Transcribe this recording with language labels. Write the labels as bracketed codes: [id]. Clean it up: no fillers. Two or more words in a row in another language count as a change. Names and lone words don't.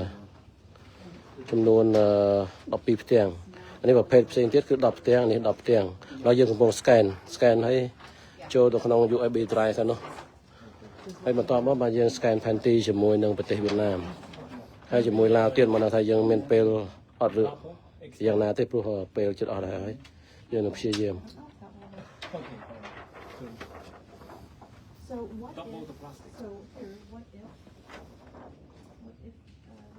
[km] 12 ផ្ទាំងអានេះប្រភេទផ្សេងទៀតគឺ10ផ្ទាំងនេះ10ផ្ទាំងហើយយើងកំពុង scan ហើយចូលទៅក្នុង [en] USB drive [km] ទៅនោះហើយបន្តមកបាទយើង scan ផែនទីជាមួយនឹងប្រទេសវៀតណាមហើយជាមួយឡាវទៀតមកថាយើងមានពេលអត់ឬយ៉ាងណាទេព្រោះពេលជិតអស់ហើយយើងនឹងព្យាយាម [en] So what double if? the plastic. So here, what if?